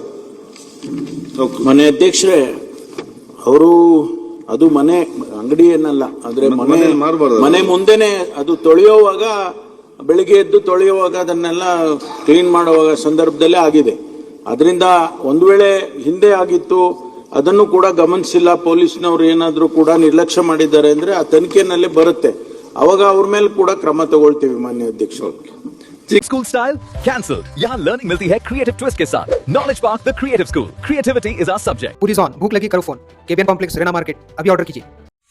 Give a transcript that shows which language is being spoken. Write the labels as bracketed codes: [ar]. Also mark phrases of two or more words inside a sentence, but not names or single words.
[kn] ಮನೆ ಅಧ್ಯಕ್ಷರೇ, ಅವರು ಅದು ಮನೆ ಅಂಗಡಿ ಏನಲ್ಲ, ಆದ್ರೆ ಮನೆ ಮುಂದೆನೆ ಅದು ತೊಳೆಯುವಾಗ, ಬೆಳಿಗ್ಗೆ ಎದ್ದು ತೊಳೆಯುವಾಗ ಅದನ್ನೆಲ್ಲ ಕ್ಲೀನ್ ಮಾಡುವಾಗ ಸಂದರ್ಭದಲ್ಲೇ ಆಗಿದೆ. ಅದರಿಂದ ಒಂದು ವೇಳೆ ಹಿಂದೆ ಆಗಿತ್ತು, ಅದನ್ನು ಕೂಡ ಗಮನಿಸಿಲ್ಲ ಪೊಲೀಸ್ನವರು, ಏನಾದ್ರೂ ಕೂಡ ನಿರ್ಲಕ್ಷ್ಯ ಮಾಡಿದ್ದಾರೆ ಅಂದ್ರೆ ಆ ತನಿಖೆನಲ್ಲಿ ಬರುತ್ತೆ. ಅವಾಗ ಅವ್ರ ಮೇಲೆ ಕೂಡ ಕ್ರಮ ತಗೊಳ್ತೀವಿ ಮಾನ್ಯ ಅಧ್ಯಕ್ಷರು. [en] school style cancel, [hi] यहाँ लर्निंग मिलती है [en] creative twist [hi] के साथ. [en] Knowledge Park the Creative School, creativity is our subject. Puri on, [hi] भूख लगी करो फोन. KBN कॉम्प्लेक्स, रेना मार्केट, अभी ऑर्डर कीजिए.